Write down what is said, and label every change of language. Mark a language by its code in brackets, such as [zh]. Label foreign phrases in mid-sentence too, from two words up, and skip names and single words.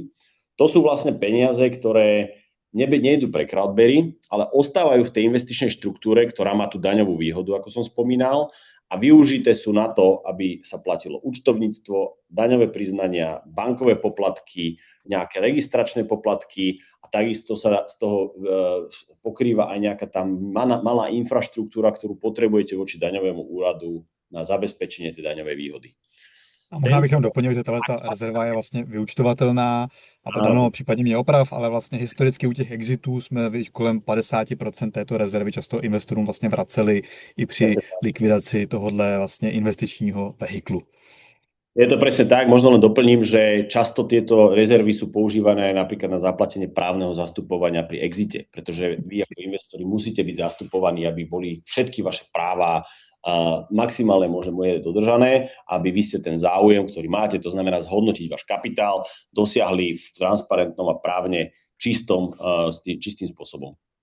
[sk] To sú vlastne peniaze, ktoré nejdu pre Crowdberry, ale ostávajú v tej investičnej štruktúre, ktorá má tú daňovú výhodu, ako som spomínal, a využité sú na to, aby sa platilo účtovníctvo, daňové priznania, bankové poplatky, nejaké registračné poplatky a takisto sa z toho pokrýva aj nejaká tam malá infraštruktúra, ktorú potrebujete voči daňovému úradu na zabezpečenie tej daňovej výhody. [cs] A možná bych jenom doplnil, že ta rezerva je vlastně vyúčtovatelná a Dano případně mě oprav, ale vlastně historicky u těch exitů jsme kolem 50% této rezervy často investorům vlastně vraceli i při likvidaci tohohle vlastně investičního vehiklu. [sk] Je to presne tak, možno len doplním, že často tieto rezervy sú používané napríklad na zaplatenie právneho zastupovania pri exite, pretože vy ako investori musíte byť zastupovaní, aby boli všetky vaše práva maximálne môže dodržané, aby vy ste ten záujem, ktorý máte, to znamená zhodnotiť váš kapitál, dosiahli v transparentnom a právne čistým spôsobom.